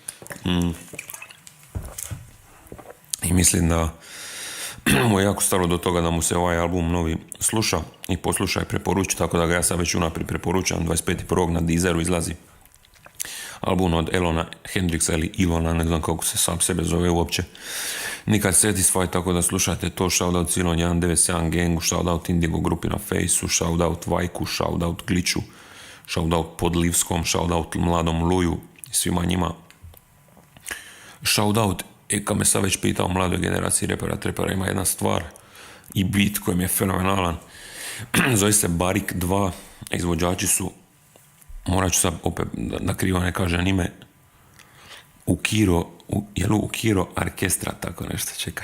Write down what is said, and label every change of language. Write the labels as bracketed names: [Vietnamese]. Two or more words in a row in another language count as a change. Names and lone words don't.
[Croatian] I mislim da mu je jako stalo do toga da mu se ovaj album novi sluša i posluša i preporuči, tako da ga ja sad već unaprijed preporučam. 25.1. na Deezeru izlazi album od Elona Hendrixa ili Ilona, ne znam kako se sam sebe zove uopće, Nikad Satisfied, tako da slušajte to. Shoutout Silon 197 Gangu, shoutout Indigo grupi na Fejsu, shoutout Vajku, shoutout Gliču, shoutout Podlivskom, shoutout Mladom Luju i svima njima. Shoutout, kad me sad već pitao mladoj generaciji repera, trepera, ima jedna stvar i beat koji mi je fenomenalan. Zove se Barik 2, izvođači su, morat ću sad opet da krivo ne kažem ime, Ukiro Orkestra, tako nešto, čekaj.